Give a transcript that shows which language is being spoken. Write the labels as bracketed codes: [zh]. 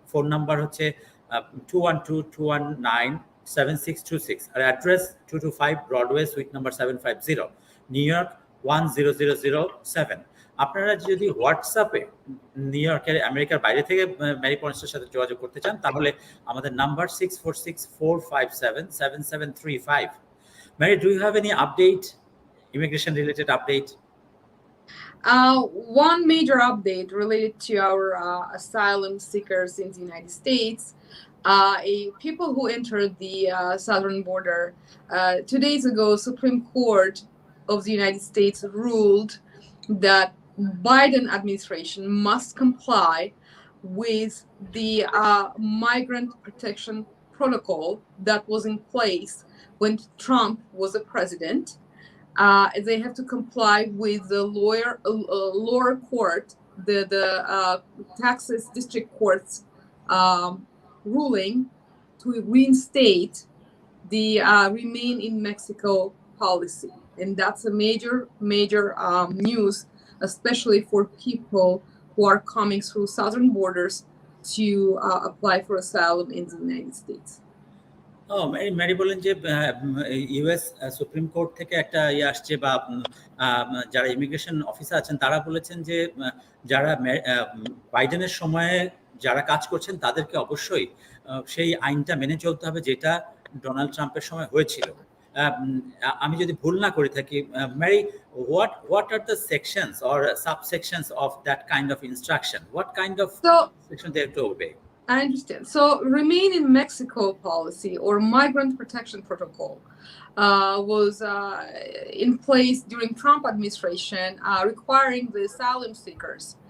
[bn] Phone number হচ্ছে 212-219-7626 আর address 225 Broadway sweet number 750, new York 10007। আপনারা যদি হোয়াটসঅ্যাপে নিউ ইয়র্কের আমেরিকার বাইরে থেকে ম্যারি পনেসের সাথে যোগাযোগ করতে চান তাহলে আমাদের number 646-457-7735। [en] Mary, do you have any update, immigration related update? One major update related to our asylum seekers in the United States. People who entered the southern border 2 days ago, Supreme Court of the United States ruled that Biden administration must comply with the migrant protection protocol that was in place when Trump was a president. They have to comply with the lower court, the Texas District Court's ruling to reinstate the remain in Mexico policy. And that's a major news, especially for people who are coming through southern borders to apply for asylum in the United States. [bn] Mary বলেন যে US supreme court থেকে একটা আসছে বা যারা immigration officer আছেন তারা বলেছেন যে যারা বাইডেনের সময়ে যারা কাজ করছেন তাদেরকে অবশ্যই সেই আইনটা মেনে চলতে হবে যেটা ডোনাল্ড ট্রাম্পের সময় হয়েছিল। আমি যদি ভুল না করে থাকি, [en] Mary, what are the sections or subsections of that kind of instruction? What kind of section they have to obey? I understand. So remain in Mexico policy or migrant protection protocol was in place during Trump administration, requiring the asylum seekers